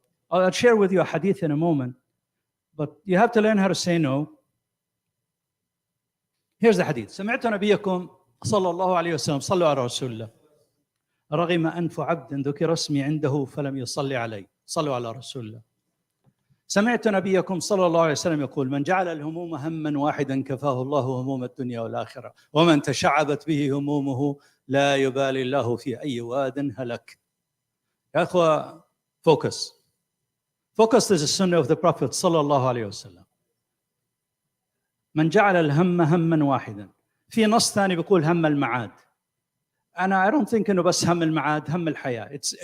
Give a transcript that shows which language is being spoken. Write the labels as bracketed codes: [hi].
[en] I'll share with you a hadith in a moment, but you have to learn how to say no. Here's the hadith. [ar] سمعت نبيكم صلى الله عليه وسلم صلوا على رسول الله رغم أنف عبد ذكر اسمي عنده فلم يصلي علي صلوا على رسول الله. سمعت نبيكم صلى الله عليه وسلم يقول من جعل الهموم هما واحدا كفاه الله هموم الدنيا والآخرة ومن تشعبت به همومه لا يبالي الله في أي واد هلك. يا أخوة, [en] focus. Focus is the sunnah of the Prophet [ar] صلى الله عليه وسلم. من جعل الهم هما واحدا. في نص ثاني بيقول هم المعاد. أنا [en] I don't think [ar] إنه بس هم المعاد هم الحياة.